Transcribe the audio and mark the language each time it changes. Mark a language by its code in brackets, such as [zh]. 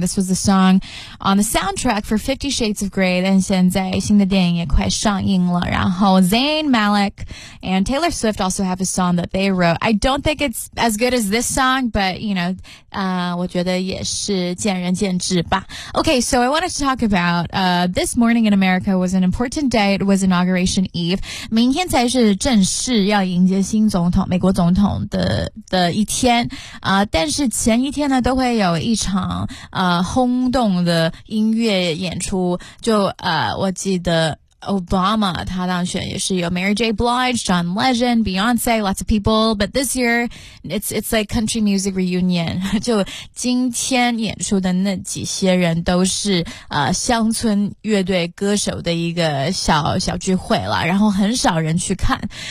[en] This was the song on the soundtrack for 50 Shades of Grey. [zh] 现在新的电影也快上映了。 [en] 然后 Zayn Malik and Taylor Swift also have a song that they wrote. I don't think it's as good as this song, but, you know, [zh] 我觉得也是见仁见智吧。 [en] Okay, so I wanted to talk about, this morning in America was an important day. It was Inauguration Eve. [zh] 明天才是正式要迎接新总统，美国总统的一天。但是前一天呢，都会有一场轰动的音乐演出。就我记得 Obama 他当选也是有 Mary J. [en] Blige, John Legend, Beyonce, lots of people. But this year, it's like country music reunion. [zh] 就今天演出的那几些人都是乡村乐队歌手的一个小聚会了，然后很少人去看。